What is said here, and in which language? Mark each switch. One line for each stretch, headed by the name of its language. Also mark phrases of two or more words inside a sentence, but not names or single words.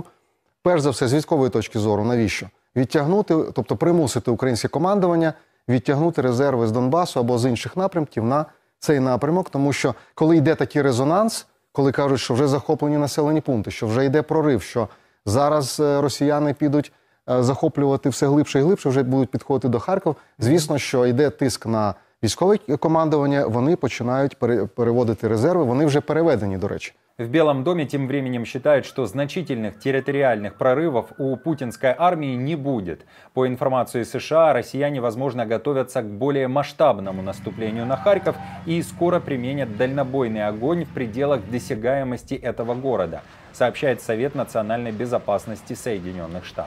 Ukrainian: Перш за все, з військової точки зору, навіщо? Відтягнути, тобто примусити українське командування відтягнути резерви з Донбасу або з інших напрямків на цей напрямок, тому що коли йде такий резонанс, коли кажуть, що вже захоплені населені пункти, що вже йде прорив, що зараз росіяни підуть захоплювати все глибше і глибше, вже будуть підходити до Харкова, звісно, що йде тиск на військове командування, вони починають переводити резерви, вони вже переведені, до речі.
Russian: В Белом доме тем временем считают, что значительных территориальных прорывов у путинской армии не будет. По информации США, россияне, возможно, готовятся к более масштабному наступлению на Харьков и скоро применят дальнобойный огонь в пределах досягаемости этого города, сообщает Совет национальной безопасности Соединенных Штатов.